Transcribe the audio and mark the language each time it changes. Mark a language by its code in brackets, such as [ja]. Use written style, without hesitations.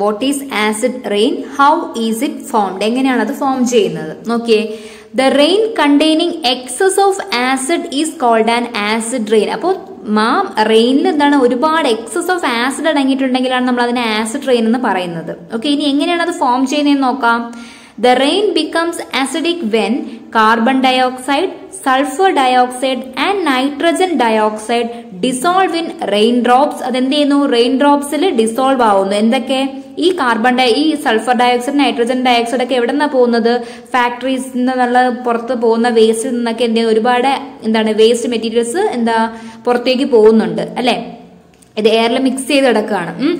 [en] what is acid rain, how is it formed, [ml] എങ്ങനെയാണ് അത് form ചെയ്യുന്നത്? നോക്കിയേ, [en] The rain containing excess of acid is called an acid rain. [ml] അപ്പോൾ റെയിനിൽ എന്താണ്, ഒരുപാട് എക്സസ് ഓഫ് ആസിഡ് അടങ്ങിയിട്ടുണ്ടെങ്കിലാണ് നമ്മൾ അതിനെ ആസിഡ് റെയിൻ എന്ന് പറയുന്നത്. ഓക്കെ, ഇനി എങ്ങനെയാണ് അത് ഫോം ചെയ്യുന്നതെന്ന് നോക്കാം. [en] The rain becomes acidic when carbon dioxide, sulfur dioxide and nitrogen dioxide dissolve in raindrops. [ml] അതെന്ത് ചെയ്യുന്നു, റെയിൻഡ്രോപ്സിൽ ഡിസോൾവ് ആവുന്നു. എന്തൊക്കെ, ഈ ഈ സൾഫർ ഡയോക്സൈഡ്, നൈട്രജൻ ഡയോക്സൈഡ് ഒക്കെ എവിടെ നിന്നാണ് പോകുന്നത്, ഫാക്ടറീസിൽ നിന്നുള്ള പുറത്ത് പോകുന്ന വേസ്റ്റിൽ നിന്നൊക്കെ എന്ത് ചെയ്യുന്നു, ഒരുപാട് എന്താണ് വേസ്റ്റ് മെറ്റീരിയൽസ് എന്താ പുറത്തേക്ക് പോകുന്നുണ്ട് അല്ലെ, ഇത് എയറിൽ മിക്സ് ചെയ്ത് കിടക്കുകയാണ്.